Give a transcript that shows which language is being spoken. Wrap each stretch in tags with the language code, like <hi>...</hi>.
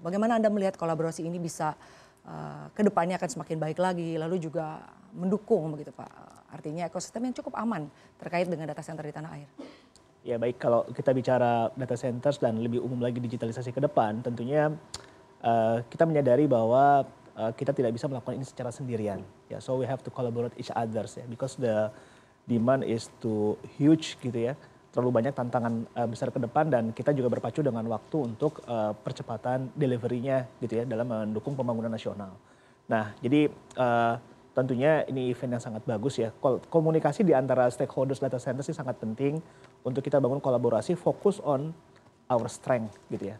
<id>Bagaimana Anda melihat kolaborasi ini bisa kedepannya akan semakin baik lagi, lalu juga mendukung begitu Pak. Artinya ekosistem yang cukup aman terkait dengan data center di tanah air. Ya baik, kalau kita bicara data centers dan lebih umum lagi digitalisasi ke depan, tentunya kita menyadari bahwa kita tidak bisa melakukan ini secara sendirian.</id> <en>Ya, so we have to collaborate each others ya, because the demand is too huge</en> <id>gitu ya. Terlalu banyak tantangan besar ke depan dan kita juga berpacu dengan waktu untuk percepatan delivery-nya gitu ya dalam mendukung pembangunan nasional. Nah, jadi tentunya ini event yang sangat bagus ya. Komunikasi di antara stakeholders data center sih sangat penting untuk kita bangun kolaborasi fokus</id> <en>on our strength</en> <id>gitu ya.</id>